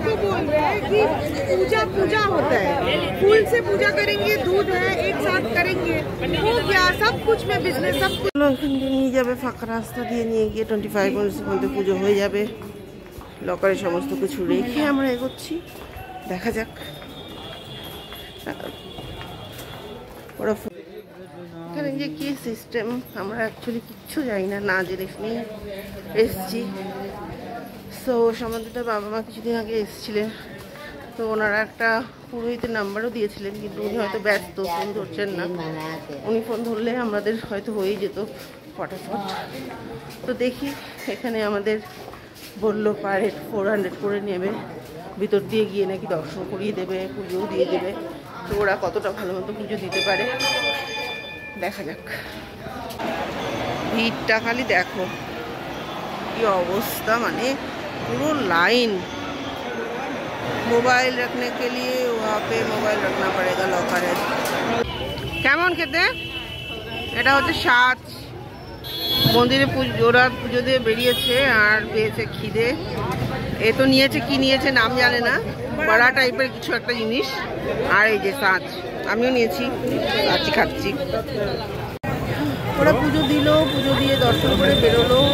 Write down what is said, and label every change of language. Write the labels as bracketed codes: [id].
[hi] पूजा पूजा होता है, फूल से पूजा करेंगे, दूध है एक साथ करेंगे, हो गया सब कुछ में बिजनेस सब कुछ। [bn] নিয়ে যাবে ফাঁকা রাস্তা দিয়ে, নিয়ে গিয়ে 25 মিনিটের মধ্যে পুজো হয়ে যাবে। লকারে সমস্ত কিছু রেখে আমরা এগোচ্ছি, দেখা যাক। ওরা এখানে যে কি সিস্টেম আমরা অ্যাকচুয়ালি কিচ্ছু জানি না, না জেনে শুনে এসছি। সো সমাধিতার বাবা মা কিছুদিন আগে এসেছিলেন, তো ওনারা একটা পুরোহিতের নাম্বারও দিয়েছিলেন, কিন্তু উনি হয়তো ব্যস্ত, ফোন ধরছেন না। উনি ফোন ধরলে আমাদের হয়তো হয়েই যেত ফটাফট। তো দেখি, এখানে আমাদের বললো পার হেড 400 করে নেবে, ভিতর দিয়ে গিয়ে নাকি দর্শন করিয়ে দেবে, পুজোও দিয়ে দেবে। তো ওরা কতটা ভালো মতো পুজো দিতে পারে দেখা যাক। ভিড়টা খালি দেখো কি অবস্থা, মানে পুরো লাइन। [hi] मोबाइल रखने के लिए वहाँ पे मोबाइल रखना पड़ेगा लॉकर है। [bn] কেমন খেতে? এটা হচ্ছে সাজ মন্দিরে ওরা পুজো দিয়ে বেরিয়েছে আর পেয়েছে খিদে। এ তো নিয়েছে, কি নিয়েছে নাম জানে না, বড়া টাইপের কিছু একটা জিনিস। আর এই যে সাজ আমিও নিয়েছি, খাচ্ছি। ওরা পুজো দিল, পুজো দিয়ে দর্শন করে বেরোলো।